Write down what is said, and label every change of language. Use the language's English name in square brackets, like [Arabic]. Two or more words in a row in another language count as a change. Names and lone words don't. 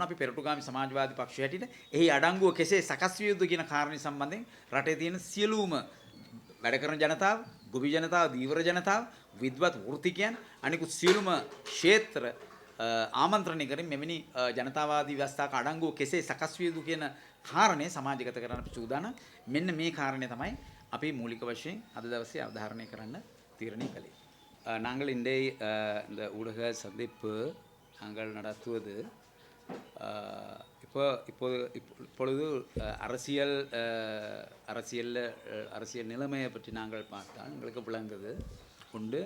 [Sinhala] අපි පෙරටුගාමී සමාජවාදී පක්ෂය හැටියට එහි අඩංගුව කෙසේ සකස් විය යුතුද කියන කාරණේ සම්බන්ධයෙන් රටේ තියෙන සියලුම වැඩ කරන ජනතාව, ගොවි ජනතාව, දීවර ජනතාව, විද්වත් වෘත්තිකයන් අනිකුත් සියලුම ක්ෂේත්‍ර ආමන්ත්‍රණය කරමින් මෙවැනි ජනතාවාදී ව්‍යවස්ථාවක අඩංගුව කෙසේ සකස් විය යුතු කියන කාරණේ සමාජගත කරන්න සූදානම්. මෙන්න මේ කාරණේ තමයි අපි මූලික වශයෙන් අද දවසේ අවධාරණය කරන්න තීරණය කළේ. [Tamil] நாங்கள் இந்த ஊடக சந்திப்பு நாங்கள் நடத்துவது இப்பொழுது அரசியல் நிலைமையை பற்றி நாங்கள் பார்த்தால் எங்களுக்கு விளங்குது உண்டு.